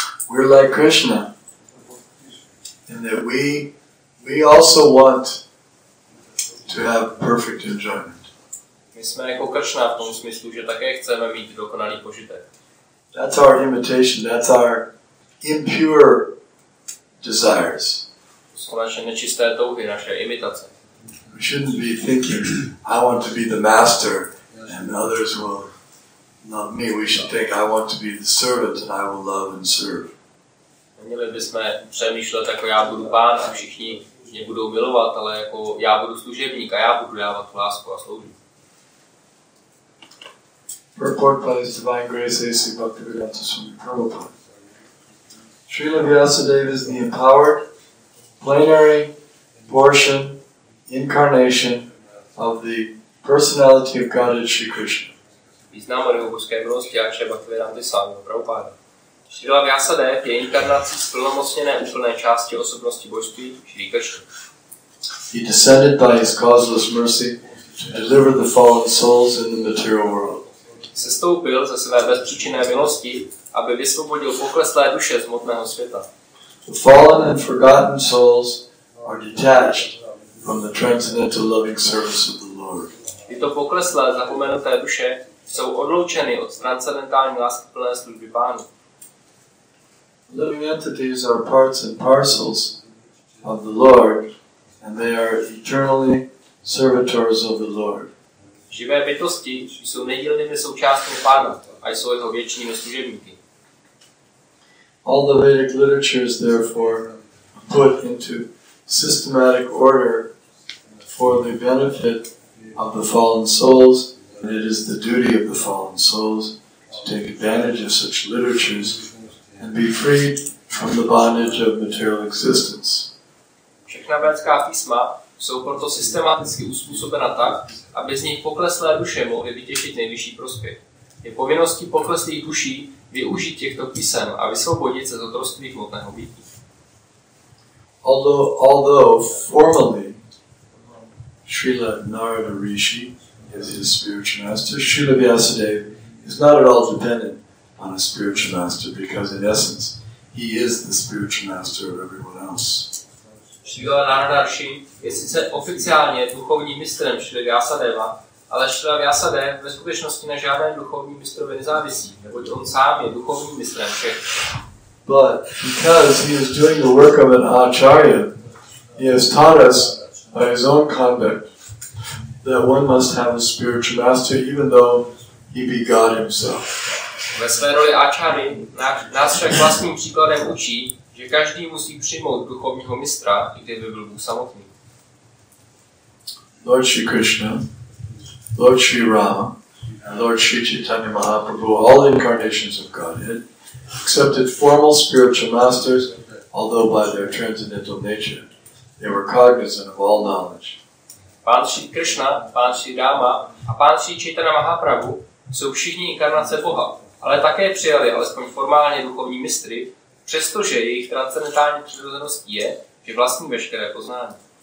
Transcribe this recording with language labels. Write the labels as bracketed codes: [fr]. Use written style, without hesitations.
[en] We're like Krishna in that we also want to have perfect enjoyment. [cs] My jsme jako Krishna v tom smyslu, že také chceme mít dokonalý požitek. [en] That's our imitation, that's our impure desires. [cs] To jsou naše nečisté touhy, naše imitace. [en] We shouldn't be thinking, I want to be the master and others will love me. We should think, I want to be the servant and I will love and serve. [cs] Neměli bychom přemýšlet, jako já budu pán a všichni mě budou milovat, ale jako já budu služebník a já budu dávat tu lásku a sloužit. [en] Purport by His Divine Grace A.C. Bhaktivedanta Swami Prabhupada. Srila Vyasadeva is the empowered, plenary portion, incarnation of the personality of Godhead Shri Krishna. [cs] Význam božské milosti a Bhaktivedanta Swami Prabhupada. Srila Vyasadeva je inkarnací splnomocněné úplné části osobnosti božství Shri Krishna. [en] He descended by His causeless mercy to deliver the fallen souls in the material world. [cs] Sestoupil ze své bezpříčinné milosti, aby vysvobodil pokleslé duše z hmotného světa. [en] The fallen and forgotten souls are detached from the transcendental loving service of the Lord. [cs] Tyto pokleslé zapomenuté duše jsou odloučeny od transcendentální láskyplné služby Pánu. [en] Living entities are parts and parcels of the Lord, and they are eternally servitors of the Lord. [cs] Živé bytosti jsou nedílnými součástmi Pána a jsou jeho věčnými služebníky. [en] All the Vedic literatures, therefore, put into systematic order for the benefit of the fallen souls, and it is the duty of the fallen souls to take advantage of such literatures and be freed from the bondage of material existence. [cs] Všechna védská písma jsou proto systematicky uspůsobena tak, aby z nich pokleslé duše mohly vytěžit nejvyšší prospěch. Je povinností pokleslých duší využít těchto písem a vysvobodit se z otroctví hmotného bytí. [en] Although formally Srila Narada Rishi is his spiritual master, Srila Vyasadeva is not at all dependent on a spiritual master because in essence he is the spiritual master of everyone else. [cs] Šrila Nardarši je sice oficiálně duchovním mistrem Šrila Vyasadeva, ale Šrila Vyasadev ve skutečnosti na žádném duchovním mistrovi nezávisí, neboť on sám je duchovním mistrem všech. [en] But because he is doing the work of an acharya, he has taught us by his own conduct that one must have a spiritual master even though he be God himself. [cs] Ve své roli acháry nás však vlastním příkladem učí, že každý musí přijmout duchovního mistra, i kdyby byl Bůh samotný. [en] Lord Shri Krishna, Lord Shri Rama, and Lord Shri Chaitanya Mahaprabhu, all incarnations of Godhead, accepted formal spiritual masters, although by their transcendental nature they were cognizant of all knowledge. [cs] Pán Shri Krishna, Pán Shri Rama a Pán Shri Chaitanya Mahaprabhu jsou všichni inkarnace Boha, ale také přijali alespoň formálně duchovní mistry, přestože jejich transcendentální přirozeností je, že vlastní veškeré poznání.